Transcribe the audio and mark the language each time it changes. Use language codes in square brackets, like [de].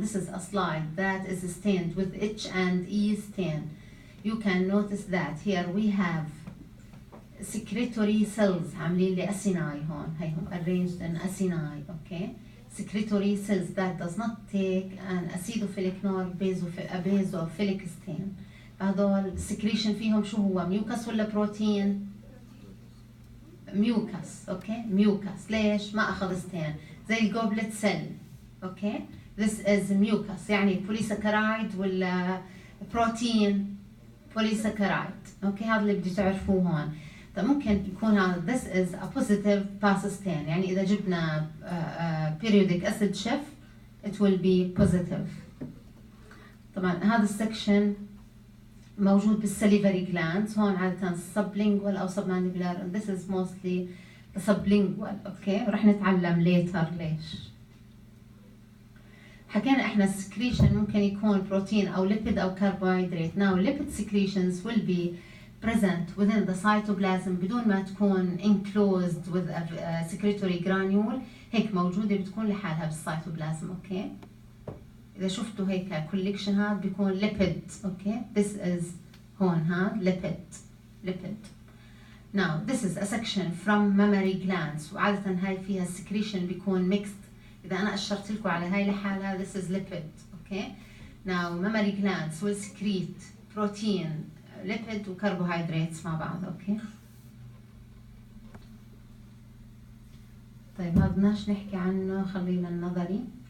[en] This is a slide that is stained with H and E stain. You can notice that here we have secretory cells [ar] عاملين لي [en] acini هون. هيهم arranged in acini. okay secretory cells that does not take an acidophilic nor basophilic stain. [ar] هذول secretion فيهم شو هو mucus ولا بروتين؟ mucus. [en] okay mucus. [ar] ليش ما أخذ stain؟ زي الجوبلت سيل. [en] okay this is mucus يعني polysaccharide ولا protein polysaccharide. [ar] okay هذا اللي بدي تعرفوه هون. طيب ممكن يكون هذا [en] this is a positive pass stain. [ar] يعني إذا جبنا [en] periodic acid shift it will be positive. [ar] طبعا هذا السكشن موجود بالسليفري glands. هون عادة [en] sublingual أو submandibular and this is mostly the sublingual. [ar] okay ورح نتعلم later ليش. حكينا احنا السكريشن ممكن يكون بروتين او ليبيد او كربوهيدرات. [en] now lipid secretions will be present within the cytoplasm [ar] بدون ما تكون [en] enclosed with a secretory granule. [ar] هيك موجودة بتكون لحالها بالسيتوبلازم. اوكي اذا شفتوا هيك collection هذا بيكون lipid. [en] Okay this is هون هذا lipid. now this is a section from mammary glands [ar] وعادة هاي فيها [en] secretion بيكون mixed. [ar] إذا أنا أشرت لكم على هاي لحالها [en] this is lipid. okay now mammary glands will secrete protein, lipid و carbohydrates [ar] مع بعض. okay طيب هذا بدناش نحكي عنه خلينا للنظري.